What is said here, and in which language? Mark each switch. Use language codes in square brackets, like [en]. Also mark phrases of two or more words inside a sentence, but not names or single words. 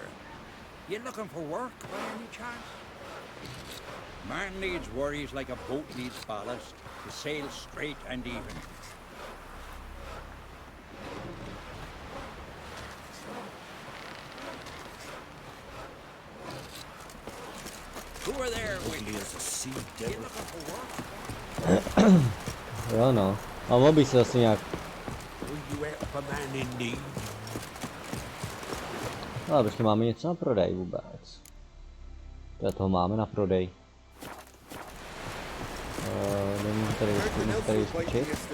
[en] You looking for work by any chance? Man needs worries like a boat needs ballast to sail straight and even. Who are there, Witcher? You looking for work? [cs] Jo no, a mohl bych se zase nějak. No, protože máme něco na prodej vůbec. To toho máme na prodej. Nemůžu tady vyskočit.